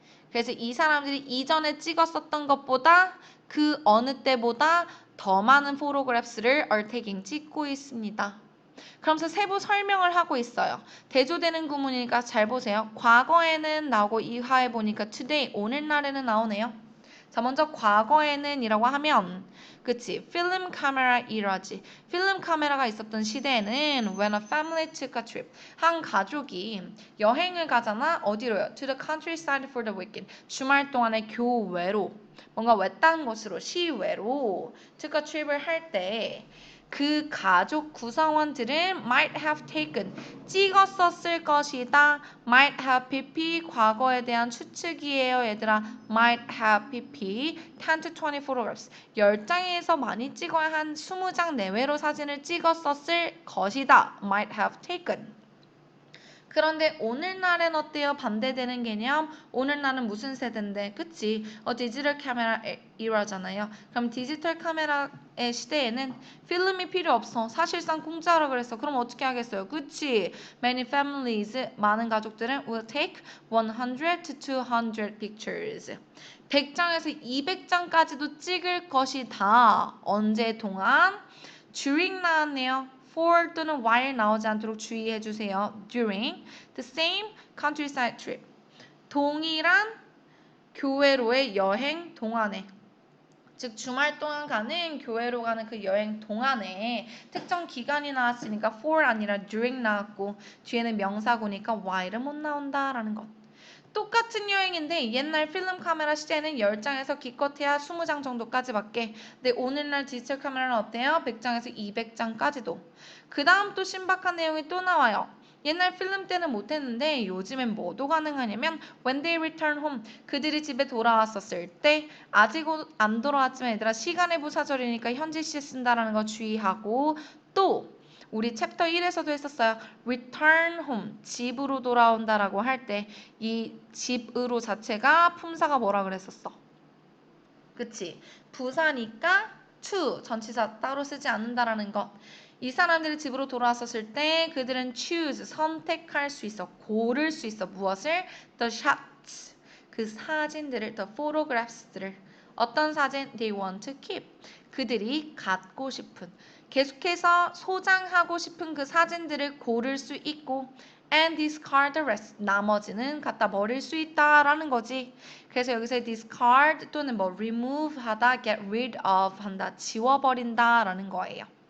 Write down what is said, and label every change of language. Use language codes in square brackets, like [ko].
[ko] 그래서 이 사람들이 이전에 찍었었던 것보다 그 어느 때보다 더 많은 포토그래프를 [en] are taking [ko] 찍고 있습니다. 그러면서 세부 설명을 하고 있어요. 대조되는 구문이니까 잘 보세요. 과거에는 나오고 이하에 보니까 today, 오늘날에는 나오네요. 자, 먼저 과거에는 이라고 하면 그치, 필름 카메라 이러지. 필름 카메라가 있었던 시대에는 [en] when a family took a trip. [ko] 한 가족이 여행을 가잖아. 어디로요? [en] To the countryside for the weekend. [ko] 주말 동안에 교외로, 뭔가 외딴 곳으로, 시외로 [en] took a trip [ko] 을 할 때 그 가족 구성원들은 [en] might have taken [ko] 찍었었을 것이다. [en] might have pp [ko] 과거에 대한 추측이에요. 얘들아 might have pp [en] 10 to 20 photographs [ko] 10장에서 많이 찍어야 한 20장 내외로 사진을 찍었었을 것이다. [en] might have taken [ko] 그런데 오늘날엔 어때요? 반대되는 개념. 오늘날은 무슨 세대인데? 그치? 디지털 카메라 이라잖아요. 그럼 디지털 카메라의 시대에는 필름이 필요 없어. 사실상 공짜라 그랬어. 그럼 어떻게 하겠어요? 그치? [en] Many families, [ko] 많은 가족들은 [en] will take 100 to 200 pictures. [ko] 100장에서 200장까지도 찍을 것이다. 언제 동안? during 나왔네요. for 또는 while 나오지 않도록 주의해 주세요. [en] during the same countryside trip. [ko] 동일한 교외로의 여행 동안에. 즉 주말 동안 가는 교외로 가는 그 여행 동안에 특정 기간이 나왔으니까 for 아니라 during 나왔고 뒤에는 명사고니까 while은 못 나온다라는 것. 똑같은 여행인데 옛날 필름 카메라 시대에는 10장에서 기껏해야 20장 정도까지밖에 근데 오늘날 디지털 카메라는 어때요? 100장에서 200장까지도 그 다음 또 신박한 내용이 또 나와요. 옛날 필름 때는 못했는데 요즘엔 뭐도 가능하냐면 [en] when they return home [ko] 그들이 집에 돌아왔었을 때 아직 안 돌아왔지만 얘들아 시간의 부사절이니까 현재 시제 쓴다라는 거 주의하고 또 우리 챕터 1에서도 했었어요. return home, 집으로 돌아온다라고 할 때 이 집으로 자체가 품사가 뭐라 그랬었어? 그치? 부사니까 to, 전치사 따로 쓰지 않는다라는 것. 이 사람들이 집으로 돌아왔었을 때 그들은 choose, 선택할 수 있어. 고를 수 있어. 무엇을? [en] The shots, [ko] 그 사진들을, [en] the photographs들을. [ko] 어떤 사진? [en] They want to keep. [ko] 그들이 갖고 싶은. 계속해서 소장하고 싶은 그 사진들을 고를 수 있고 [en] and discard the rest. [ko] 나머지는 갖다 버릴 수 있다라는 거지. 그래서 여기서 discard 또는 뭐 remove 하다, get rid of 한다, 지워버린다라는 거예요.